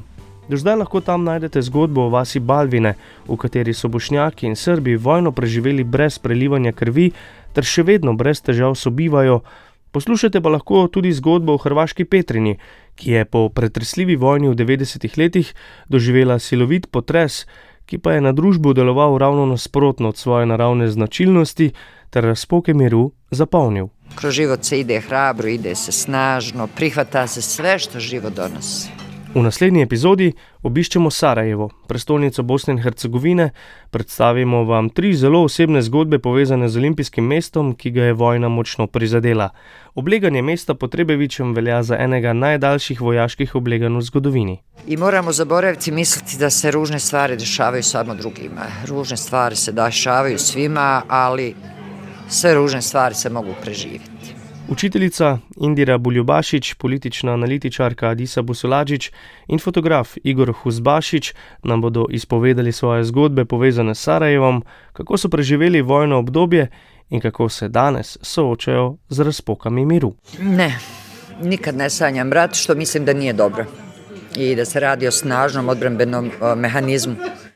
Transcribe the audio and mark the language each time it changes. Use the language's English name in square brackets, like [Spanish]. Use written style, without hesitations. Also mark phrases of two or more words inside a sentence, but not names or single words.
[Slovenian] Do zdaj lahko tam najdete zgodbo o vasi Balvine, v kateri so Bošnjaki in Srbi vojno preživeli brez prelivanja krvi ter še vedno brez težav sobivajo. Poslušajte pa lahko tudi zgodbo o hrvaški Petrini, ki je po pretresljivi vojni v 90 letih doživela silovit potres, ki pa je na družbo deloval ravno nasprotno od svoje naravne značilnosti ter razpoke miru zapolnil. [Bosnian] Kroz život se ide hrabro, ide se snažno, prihvata se sve što život donosi. [Slovenian] V naslednji epizodi obiščemo Sarajevo, prestolnico Bosne in Hercegovine, predstavimo vam 3 zelo osebne zgodbe povezane z olimpijskim mestom, ki ga je vojna močno prizadela. Obleganje mesta pod Trebevićem velja za enega najdaljših vojaških obleganj v zgodovini. [Bosnian] I moramo zaboraviti misliti da se ružne stvari dešavaju samo drugima. Ružne stvari se dešavaju svima, ali sve ružne stvari se mogu preživjeti. [Slovenian] Učiteljica Indira Buljubašić, politična analitičarka Adisa Busuladžić in fotograf Igor Huzbašić nam bodo izpovedali svoje zgodbe povezane s Sarajevom, kako so preživeli vojno obdobje in kako se danes soočajo z razpokami miru. [Bosnian] Ne, nikad ne sanjam rat, što mislim da nije dobro i da se radi o snažnom odbrambenom mehanizmu.